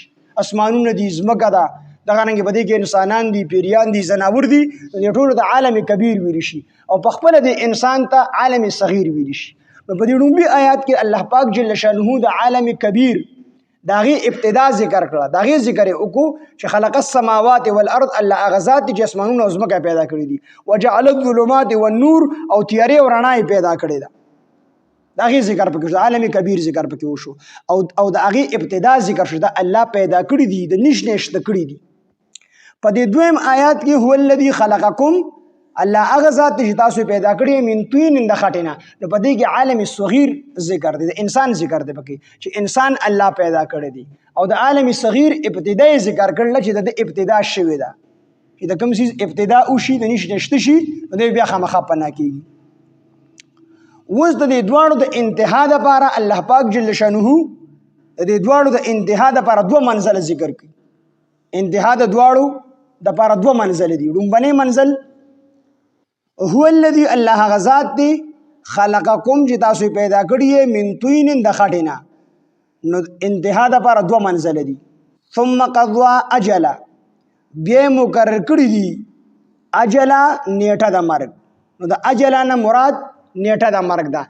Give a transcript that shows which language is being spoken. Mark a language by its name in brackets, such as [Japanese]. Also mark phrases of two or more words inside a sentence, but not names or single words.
[Pashto] اسمانونه دي ځمکه ده دغه رنګې په دې کې انسانان دي پیریان دي ځناور دي نو ټولو د عالم کبیر ویل شي او په خپله د انسان ته عالم صغیر ویل شي. نو په دې لومبي آیات کې الله پاک جل شانه د عالم کبیر د هغې ابتدا ذکر کړه. د هغې ذکر یې وکړو چې [Arabic] خلق السماوات والارض [Pashto] الله هغه ذات دی چې اسمانونه او ځمکه پیدا کړي دي. [Arabic] وجعل الظلمات والنور [Pashto] او تیارې او رڼا یې پیدا کړې ده. د هغې ذکر پکې شو. د عالم کبیر ذکر پکې وشو او د هغې ابتدا ذکر شو. د الله پیدا کړي دي د نش نشته کړي دي. په دې دویم آیات کې [Arabic] هو الذي خلقکم [Pashto] الله هغه ذات چې تاسو پیدا کړی [Arabic] من طین [Pashto] د خټې نه. نو په دې کې عالم صغیر ذکر دی د انسان ذکر دی پکې چې انسان الله پیدا کړی دی او د عالم صغیر ابتدای ذکر کړل چې د ابتدا شوی ده چې د کوم څیز ابتدا وشي د نش نشته شي نو بیا خامخا پناه کېږي. اوس د دې دواړو د انتها دپاره الله پاک [Arabic] جل شانه [Pashto] د دې دواړو د انتها دپاره دوه منزله ذکر کړي. انتها د دواړو دپاره دوه منزله دي. لومبنی منزل [Arabic] هو الذي [Pashto] الله غزاد دی خلقکم چې تاسو پیدا کړی [Arabic] من طین [Pashto] د خټې نه. نو انتها دپاره دوه منزله دي. [Arabic] ثم قضا اجلا [Pashto] بیا مقرر کړي دي اجلا نیټه د مرګ. نو د اجلا نه مراد نیټه د مرګ ده.